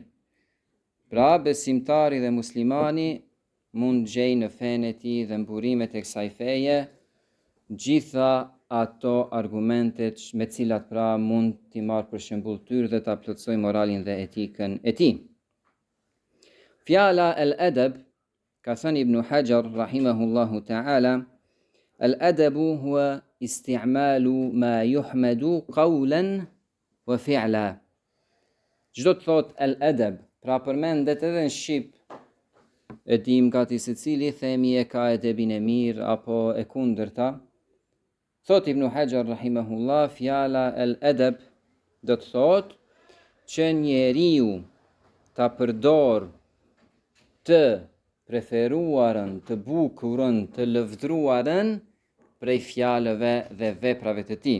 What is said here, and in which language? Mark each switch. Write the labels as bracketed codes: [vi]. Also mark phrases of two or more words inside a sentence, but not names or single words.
[sq] Pra besimtari dhe muslimani mund gjej në fenë e tij dhe mburimet e kësaj feje gjitha ato argumentet me cilat pra mund t'i marrë për shembull tyr dhe ta plotësoj moralin dhe etikën e tij. Fjala el-adab, ka thënë Ibn Hajar [ar] رحمه الله تعالى الأدب هو استعمال ما يحمد قولا وفعلا. [sq] Çdo të thot el-adab, pra përmendet edhe në shqip, e dim gati secili themi e ka edebin e mirë apo e kundërta. Thot Ibn Hajar rahimahullah, fjala el-adab do të thot që njeriu ta përdor të preferuarën, të bukurën, të lëvdruarën prej fjalëve dhe veprave të tij.